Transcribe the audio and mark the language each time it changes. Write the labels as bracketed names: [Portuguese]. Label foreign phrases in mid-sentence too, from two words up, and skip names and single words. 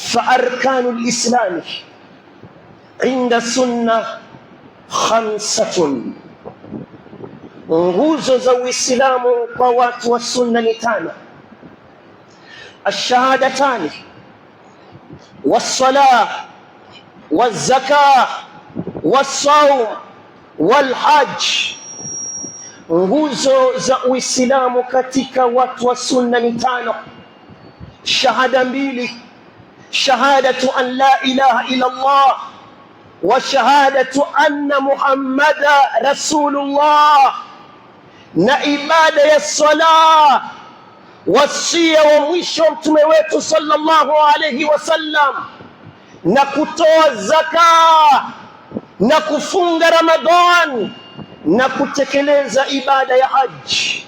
[Arabic] فأركان الإسلام عند السنة 5. [Swahili] nguzo za Uislamu kwa watu wa sunna ni 5: [Arabic] الشهادتان والصلاة والزكاة والصوم والحج. [Swahili] nguzo za Uislamu katika watu wa sunna ni 5: shahada 2, [Arabic] شهادة أن لا إله إلا الله وشهادة أن محمدا رسول الله, [Swahili] na ibada ya sala, wasia wa mwisho mtume wetu [Arabic] صلى الله عليه وسلم, [Swahili] na kutoa zaka, na kufunga Ramadhan, na kutekeleza ibada ya haji.